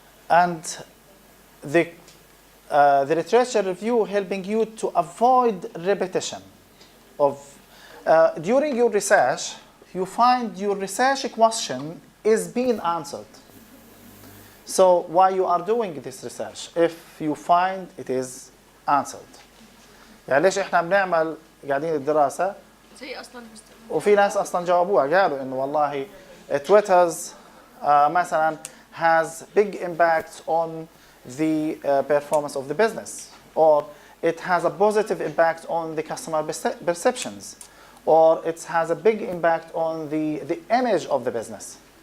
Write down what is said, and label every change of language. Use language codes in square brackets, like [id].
[en] And the literature review helping you to avoid repetition of during your research, you find your research question is being answered. So why you are doing this research if you find it is answered. [ar] يعني ليش احنا بنعمل قاعدين الدراسة زي اصلا وفي ناس اصلا جاوبوها قالوا انه والله تويترز مثلا [en] has big impact on the performance of the business, or it has a positive impact on the customer perceptions, or it has a big impact on the image of the business.